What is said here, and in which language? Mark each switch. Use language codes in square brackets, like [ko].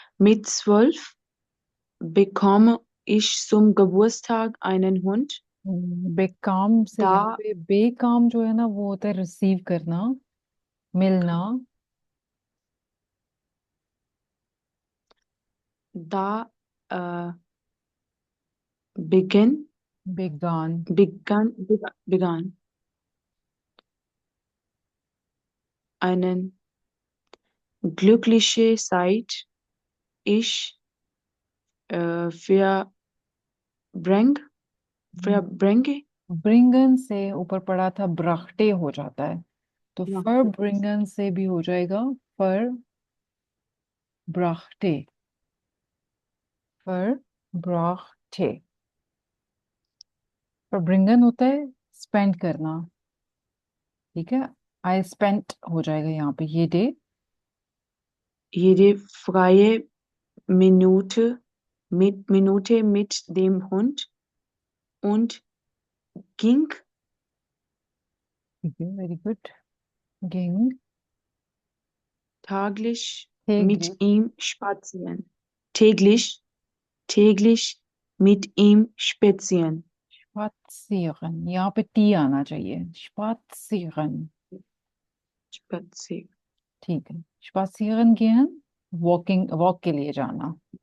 [de] Mit 12 bekomme ich zum Geburtstag einen Hund. [hi] बेकाम से यहाँ [de] Da, [hi] पे बेकाम जो है ना, वो होता है रिसीव करना, मिलना। [de] da äh, beginn, बेगान। begann einen glückliche Zeit. Ich verbring, verbringe, [hi] ब्रिंगन से ऊपर पड़ा था, ब्राह्टे हो जाता है, तो [de] ja, [hi] फर ब्रिंगन से भी हो जाएगा फर ब्राह्टे। [de] फर ब्राह्टे। [hi] पर ब्रिंगन होता है स्पेंड करना। ठीक है, [en] I spent [hi] हो जाएगा यहाँ पे ये day. [de] jede freie Minute mit dem Hund und ging [hi] ठीक है, [en] Very good. [hi] गिंग। [de] täglich mit [hi] थे। [de] ihm spazieren. Täglich, täglich mit ihm spazieren. [hi] स्पात्सियरन, यहाँ पे टी आना चाहिए, स्पात्सियरन। [de] Spazieren. [hi] ठीक है, [de] स्पात्सियरन gehen, [hi] वॉकिंग, वॉक के लिए जाना।